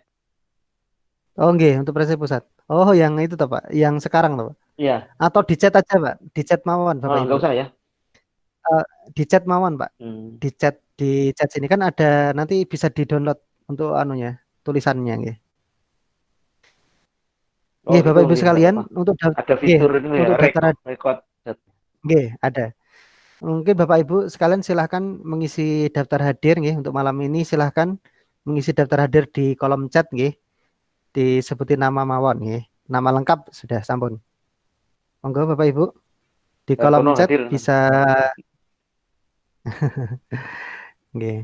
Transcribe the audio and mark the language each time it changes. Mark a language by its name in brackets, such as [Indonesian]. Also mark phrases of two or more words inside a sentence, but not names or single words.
[Indonesian] Oh, nggih, untuk presiden pusat. Oh, yang itu toh, Pak. Yang sekarang toh, Pak. Iya. Atau di chat aja, Pak. Di chat mawon Oh, Bapak Ibu. nggak usah ya? Eh, di chat mawon, Pak. Hmm. Di chat di chat sini kan ada nanti bisa di-download untuk anunya, tulisannya nggih. Oh Nggih, itu Bapak Ibu ya nggak sekalian apa-apa. untuk Ada nggih, fitur itu ya untuk daftar record. nggih, ada. Mungkin Bapak Ibu sekalian silahkan mengisi daftar hadir nggih untuk malam ini silahkan mengisi daftar hadir di kolom chat nggih. Disebutin nama mawon nggih. Nama lengkap sudah sampun. Monggo Bapak Ibu di kolom Dartono chat hadir nanti. bisa nggih.